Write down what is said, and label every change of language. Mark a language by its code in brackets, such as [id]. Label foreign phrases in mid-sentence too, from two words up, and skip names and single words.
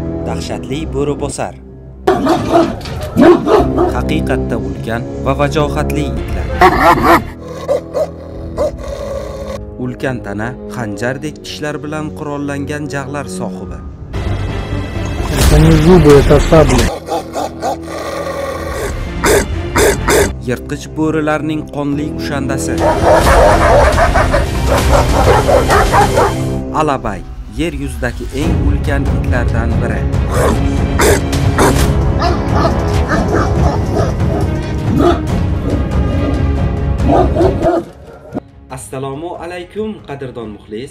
[uz] Dahshatli bo'ribosar. Haqiqatda ulkan va vajohatli itlar. Ulkan tana, xanjardek tishlar bilan qurollangan jag'lar sohibi. [ru] Это не зубы, это сабли. [uz] Yirtqich bo'rilarning qonli kushandasi. Alabay yer yuzidagi eng ulkan itlardan biri. Assalomu alaykum qadrdon muxlis.